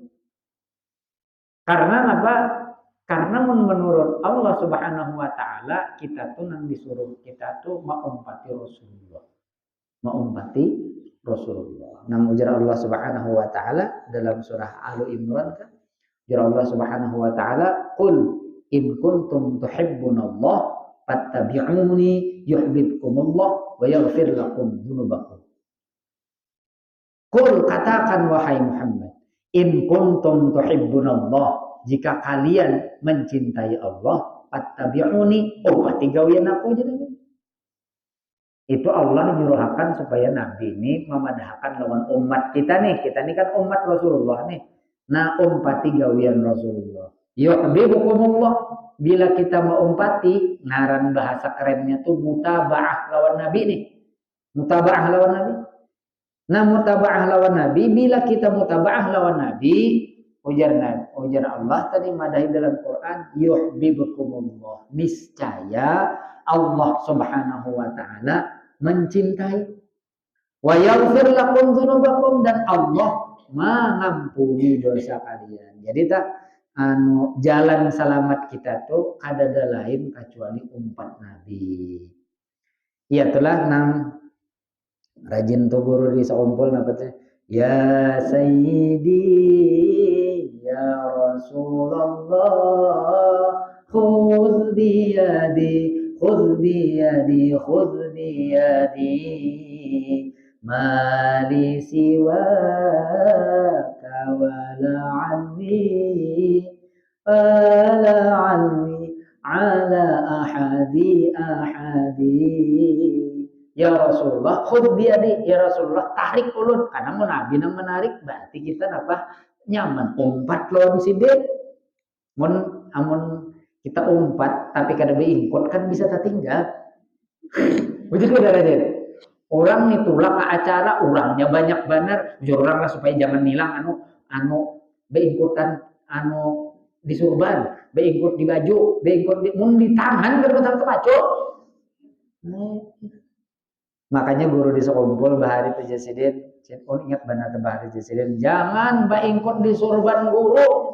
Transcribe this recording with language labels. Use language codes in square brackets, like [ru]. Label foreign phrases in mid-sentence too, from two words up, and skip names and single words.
[bjn] Karena apa? Karena menurut [ar] الله سبحانه وتعالى [bjn] kita tuh nang disuruh kita tuh mengumpati Rasulullah. Mengumpati Rasulullah. Nang ujar [ar] الله سبحانه وتعالى [bjn] dalam surah Al Imran kan ujar [ar] الله سبحانه وتعالى قل إن كنتم تحبون الله فاتبعوني يحببكم الله ويغفر لكم ذنوبكم. [bjn] Qul katakan wahai Muhammad [ar] إن كنتم تحبون الله [bjn] jika kalian mencintai Allah, fattabi'uni, pati gawian aku jadi. Itu Allah nyuruhkan supaya Nabi ini memadahkan lawan umat kita nih. Kita ini kan umat Rasulullah nih. Nah, umpati gawian Rasulullah. [ar] يحببكم الله. [bjn] Bila kita mau umpati, ngaran bahasa kerennya tuh mutaba'ah lawan Nabi nih. Mutaba'ah lawan Nabi. Nah, mutaba'ah lawan Nabi, bila kita mutaba'ah lawan Nabi, ujar Allah tadi madahi dalam Quran yuhibbukumullah, niscaya [ar] الله سبحانه وتعالى [bjn] mencintai, [ar] ويغفر لكم ذنوبكم, [bjn] dan Allah mengampuni dosa kalian. Jadi jalan selamat kita tuh kada ada lain kecuali umpat Nabi. Iya telah nang rajin tuh guru di saumpul napatnya [ar] يا سيدي يا رسول الله خذ بيدي خذ بيدي خذ بيدي ما لي سواك ولا ألوي على أحد يا رسول الله خذ بيدي يا رسول الله [bjn] tarik ulun karena mau Nabi nang menarik berarti kita apa nyaman umpat lawan sidet amun kita umpat tapi kada beingkut kan bisa tertinggal begitu darajat orang nih tulak ke acara orangnya banyak benar jujur orang lah supaya jangan hilang beingkutan di surban beingkut di baju beingkut di tangan berputar ke baju Makanya guru di sekumpul bahari pejasidin, ingat benar bahari pejasidin, jangan baingkut di surban guru.